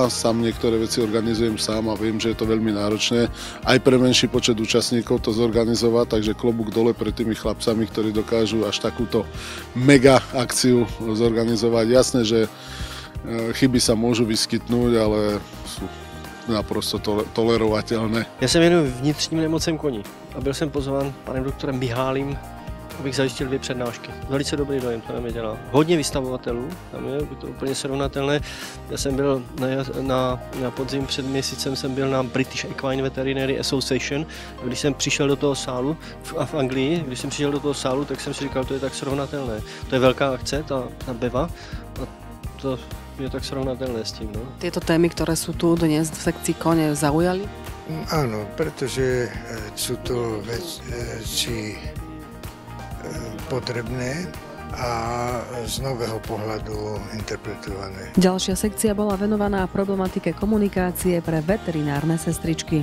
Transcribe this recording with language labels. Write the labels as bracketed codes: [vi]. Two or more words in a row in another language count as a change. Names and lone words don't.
[sk] Sám niektoré veci organizujem sám a viem, že je to veľmi náročné. Aj pre menší počet účastníkov to zorganizovať, takže klobúk dole pred tými chlapcami, ktorí dokážu až takúto mega akciu zorganizovať. Jasné, že chyby sa môžu vyskytnúť, ale sú naprosto tolerovateľné. [cs] Já se věnuji vnitřním nemocem koní a byl jsem pozván panem doktorem Mihálym abych zajistil 2 přednášky. Velice dobrý dojem to na mě dělá. Hodně vystavovatelů, tam je to úplně srovnatelné. Já jsem byl na podzim před měsícem jsem byl na British Equine Veterinary Association. Když jsem přišel do toho sálu v Anglii, když jsem přišel do toho sálu, tak jsem si říkal, to je tak srovnatelné. To je velká akce, ta BEVA. A to je tak srovnatelné s tím. No. [sk] Tieto témy, ktoré sú tu dnes v sekcii kone, zaujali? Áno, pretože sú to veci potrebné a z nového pohľadu interpretované. Ďalšia sekcia bola venovaná problematike komunikácie pre veterinárne sestričky.